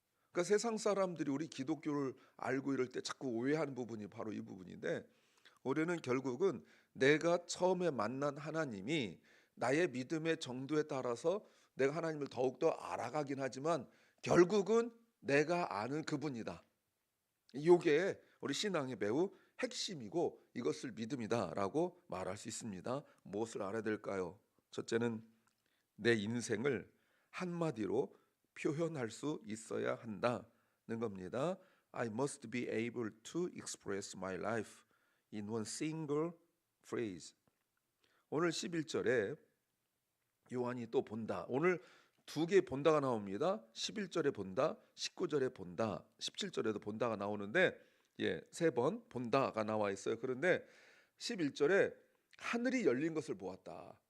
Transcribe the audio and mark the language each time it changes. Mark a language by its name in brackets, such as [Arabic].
[Korean] 그러니까 세상 사람들이 우리 기독교를 알고 이럴 때 자꾸 오해하는 부분이 바로 이 부분인데, 우리는 결국은 내가 처음에 만난 하나님이 나의 믿음의 정도에 따라서 내가 하나님을 더욱더 알아가긴 하지만 결국은 내가 아는 그분이다. 이게 우리 신앙의 매우 핵심이고 이것을 믿음이다라고 말할 수 있습니다. 무엇을 알아야 될까요? 첫째는 내 인생을 한마디로 표현할 수 있어야 한다는 겁니다. [English] I must be able to express my life in one single phrase. [Korean] 오늘 11절에 요한이 또 본다. 오늘 두 개 본다가 나옵니다. 11절에 본다, 19절에 본다, 17절에도 본다가 나오는데 세 번 본다가 나와 있어요. 그런데 11절에 하늘이 열린 것을 보았다.